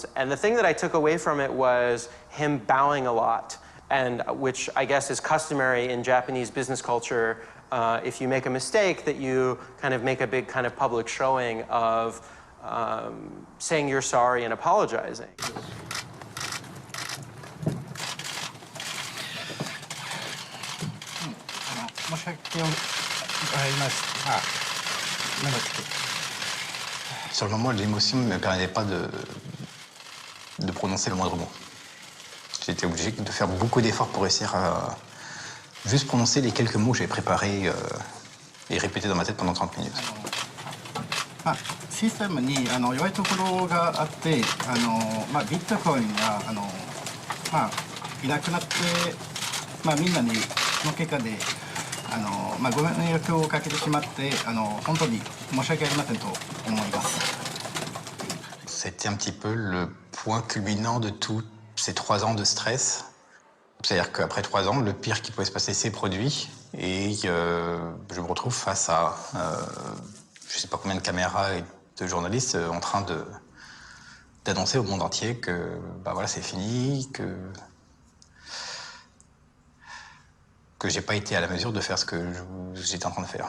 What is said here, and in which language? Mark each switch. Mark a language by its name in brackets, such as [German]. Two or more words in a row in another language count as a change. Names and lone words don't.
[English] And the thing that I took away from it was him bowing a lot, and which I guess is customary in Japanese business culture. If you make a mistake, that you kind of make a big kind of public showing of saying you're sorry and apologizing. [French] Sur le moment, l'émotion ne me permettait pas de prononcer le moindre mot. J'étais obligé de faire beaucoup d'efforts pour réussir à juste prononcer les quelques mots que j'avais préparés et répétés dans ma tête pendant 30 minutes. [Japanese] システムに弱いところがあって、ビットコインがいなくなって、みんなにの結果でご迷惑をかけてしまって、本当に申し訳ありませんと思います。 [French] C'était un petit peu le point culminant de tous ces 3 ans de stress. C'est-à-dire qu'après 3 ans, le pire qui pouvait se passer s'est produit et je me retrouve face à je ne sais pas combien de caméras et de journalistes en train d'annoncer au monde entier que voilà, c'est fini, que j'ai pas été à la mesure de faire ce que j'étais en train de faire.